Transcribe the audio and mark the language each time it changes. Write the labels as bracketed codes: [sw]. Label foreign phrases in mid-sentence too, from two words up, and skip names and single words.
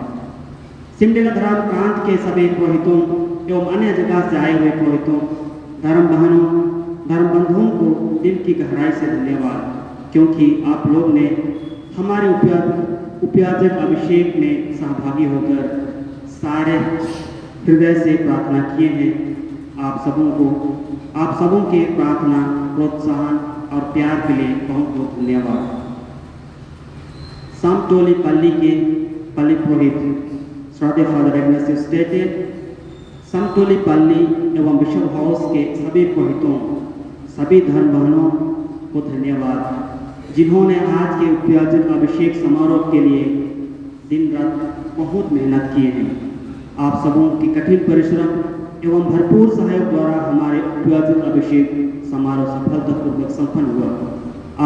[hi] सिमडेगा धर्म प्रांत के सभी पुरोहितों एवं अन्य जगह से आए हुए पुरोहितों, धर्म बहनों, धर्म बंधुओं को दिल की गहराई से धन्यवाद, क्योंकि आप लोग ने हमारे उपयाजक अभिषेक में सहभागी होकर सारे हृदय से प्रार्थना किए हैं। आप सबों के प्रार्थना, प्रोत्साहन और प्यार के लिए बहुत बहुत धन्यवाद। सामटोली पल्ली के पल्ली पुरोहित श्राद्धे फादर इग्नासियस स्टेटे, समटोली पल्ली एवं बिशप हाउस के सभी पुरोहितों, सभी धर्म बहनों को धन्यवाद, जिन्होंने आज के उपयाजक अभिषेक समारोह के लिए दिन रात बहुत मेहनत किए हैं। आप सबों की कठिन परिश्रम एवं भरपूर सहयोग द्वारा हमारे उपयाजक अभिषेक समारोह सफलतापूर्वक संपन्न हुआ।